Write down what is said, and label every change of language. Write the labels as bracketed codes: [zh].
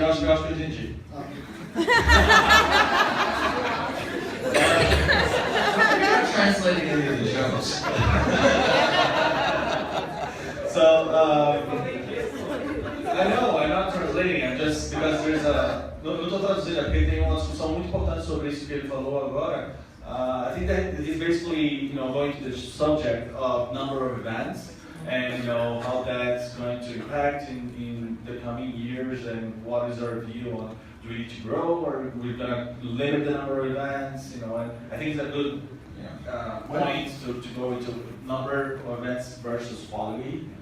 [pt] Eu acho que eu entendi. [en] Translating any of the jokes. So, I know, I'm not translating, I'm just because there's a. [pt] Não estou traduzindo, porque tem uma discussão muito importante sobre isso que ele falou agora. [en] I think that he's basically, going to the subject of number of events and how that's going to impact in the coming years and what is our view on do we need to grow or we're going to limit the number of events, and I think it's a good point to go into number of events versus quality.